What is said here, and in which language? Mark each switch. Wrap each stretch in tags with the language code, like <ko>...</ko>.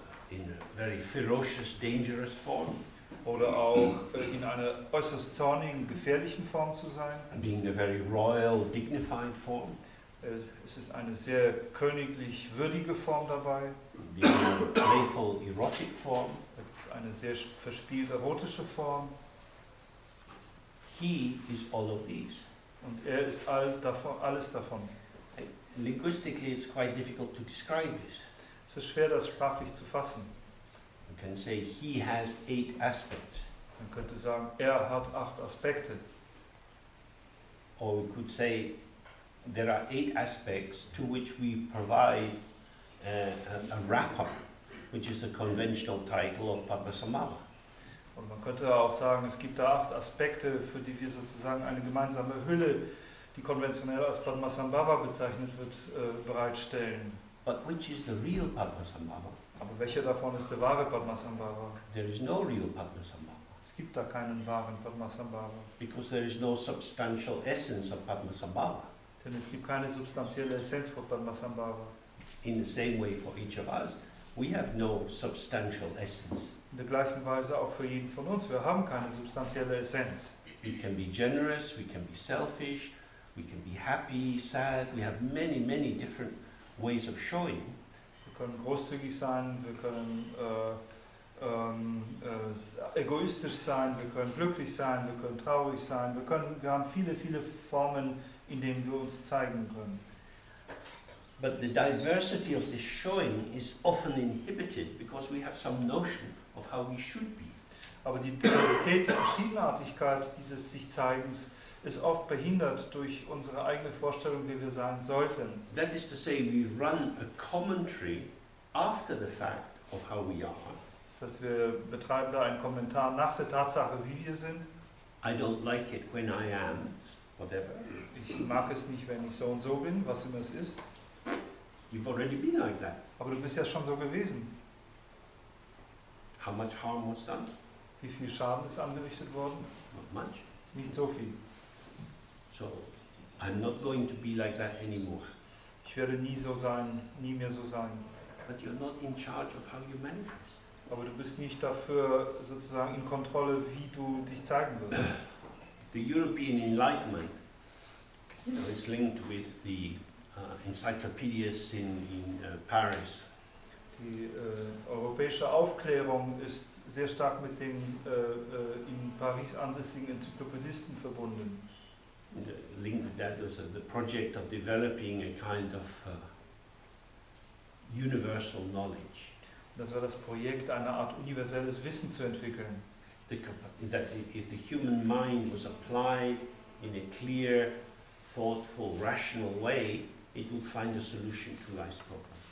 <en>in a very ferocious, dangerous form,</en> <de>oder auch in einer äußerst zornigen, gefährlichen Form zu sein.</de> <en>being a very royal, dignified form,</en> <de>Es ist eine sehr königlich würdige Form dabei.</de> <en>being a playful, erotic form.</en> <de>Da gibt es eine sehr verspielt erotische Form.</de> <en>He is all of these.</en> <de>Und er ist alles davon.</de> <en>Linguistically, it's quite difficult to describe this.</en> <de>Es ist schwer, das sprachlich zu fassen.</de> <en>You can say he has 8 aspects,</en> <de>Man könnte sagen, er hat 8 Aspekte.</de> <en>or we could say there are 8 aspects to which we provide a wrap-up, which is the conventional title of Padmasambhava.</en> <de>Und man könnte auch sagen, es gibt da 8 Aspekte, für die wir sozusagen eine gemeinsame Hülle, die konventionell als Padmasambhava bezeichnet wird, bereitstellen.</de> <en>But which is the real Padmasambhava?</en> <de>Aber welcher davon ist der wahre Padmasambhava?</de> <en>There is no real Padmasambhava,</en> <de>Es gibt da keinen wahren Padmasambhava.</de> <en>because there is no substantial essence of Padmasambhava.</en> <de>Denn es gibt keine substanzielle Essenz von Padmasambhava.</de> <en>In the same way for each of us, we have no substantial essence.</en> <de>In der gleichen Weise auch für jeden von uns. Wir haben keine substanzielle Essenz.</de> <en>We can be generous, we can be selfish, we can be happy, sad. We have many, many different ways of showing.</en> <de>Wir können großzügig sein, wir können egoistisch sein, wir können glücklich sein, wir können traurig sein. Wir haben viele, viele Formen, in denen wir uns zeigen können.</de> <en>But the diversity of this showing is often inhibited because we have some notion of how we should be.</en> <de>Aber die Diversität, die Verschiedenartigkeit dieses Sich-Zeigens ist oft behindert durch unsere eigene Vorstellung, wie wir sein sollten.</de> <en>That is to say, we run a commentary after the fact of how we are.</en> <de>Das heißt, wir betreiben da einen Kommentar nach der Tatsache, wie wir sind.</de> <en>I don't like it when I am, whatever.</en> <de>Ich mag es nicht, wenn ich so und so bin, was immer es ist.</de> <en>You've already been like that.</en> <de>Aber du bist ja schon so gewesen.</de> <en>How much harm was done?</en> <de>Wie viel Schaden ist angerichtet worden?</de> <en>Not much.</en> <de>Nicht so viel.</de> <en>So, I'm not going to be like that anymore.</en> <de>Ich werde nie so sein, nie mehr so sein.</de> <en>But you're not in charge of how you manifest.</en> <de>Aber du bist nicht dafür sozusagen in Kontrolle, wie du dich zeigen wirst.</de> <en>The European Enlightenment is linked with the encyclopedias in Paris.</en> <de>Die europäische Aufklärung ist sehr stark mit den in Paris ansässigen Enzyklopädisten verbunden.</de> <en>Linked with that was the project of developing a kind of universal knowledge.</en> <de>Das war das Projekt, eine Art universelles Wissen zu entwickeln.</de> <en>That if the human mind was applied in a clear, thoughtful, rational way, it would find a solution to life's problems.</en>